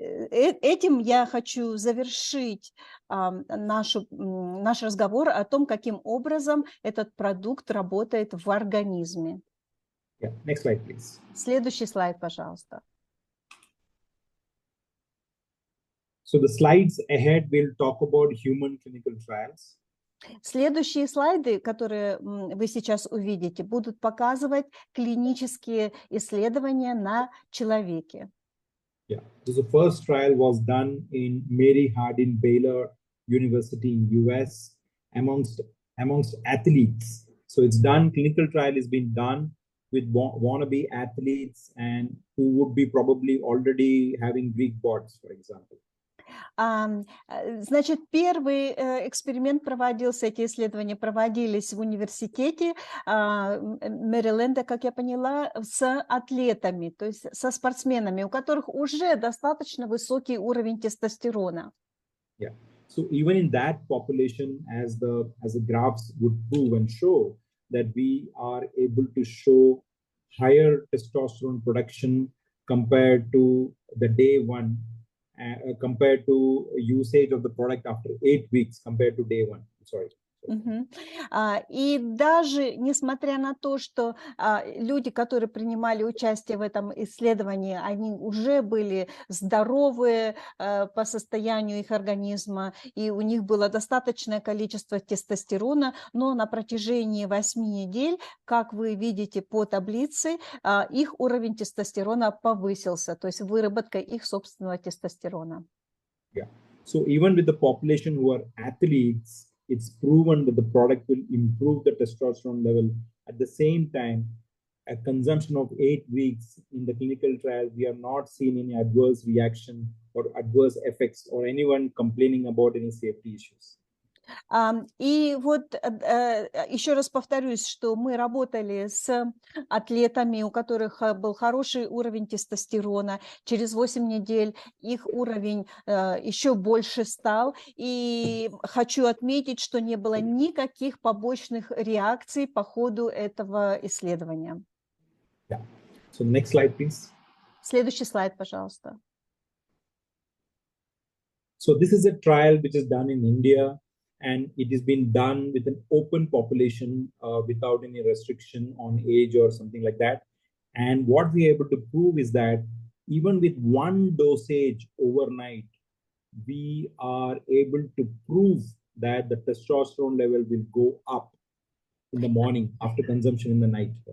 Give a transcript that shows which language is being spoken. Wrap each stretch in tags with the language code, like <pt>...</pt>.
<ru>Этим я хочу завершить наш разговор о том, каким образом этот продукт работает в организме.</ru> <en>Yeah. Next slide, please.</en> <ru>Следующий слайд, пожалуйста.</ru> <en>So the slides ahead will talk about human clinical trials.</en> <ru>Следующие слайды, которые вы сейчас увидите, будут показывать клинические исследования на человеке.</ru> <en>Yeah, so the first trial was done in Mary Hardin Baylor University in US amongst athletes. So it's done, clinical trial has been done with wannabe athletes and who would be probably already having Greek gods, for example.</en> <ru>Значит, первый эксперимент проводился, эти исследования проводились в университете Мэриленда, как я поняла, с атлетами, то есть со спортсменами, у которых уже достаточно высокий уровень тестостерона.</ru> <en>Yeah. So even in that population, as the graphs would prove and show, that we are able to show higher testosterone production compared to the day one. Compared to usage of the product after 8 weeks compared to day one. Sorry.</en> <ru>И даже несмотря на то, что люди, которые принимали участие в этом исследовании, они уже были здоровы по состоянию их организма, и у них было достаточное количество тестостерона, но на протяжении 8 недель, как вы видите по таблице, их уровень тестостерона повысился, то есть выработка их собственного тестостерона.</ru> <en>Yeah. So even with the population who are athletes, it's proven that the product will improve the testosterone level. At the same time, a consumption of 8 weeks in the clinical trial, we have not seen any adverse reaction or adverse effects or anyone complaining about any safety issues.</en> <ru>И вот еще раз повторюсь, что мы работали с атлетами, у которых был хороший уровень тестостерона. Через 8 недель их уровень еще больше стал. И хочу отметить, что не было никаких побочных реакций по ходу этого исследования.</ru> <en>Yeah. So next slide, please.</en> <ru>Следующий слайд, пожалуйста.</ru> <en>So this is a trial which is done in India. And it has been done with an open population without any restriction on age or something like that. And what we are able to prove is that even with one dosage overnight, we are able to prove that the testosterone level will go up in the morning after consumption in the night.</en>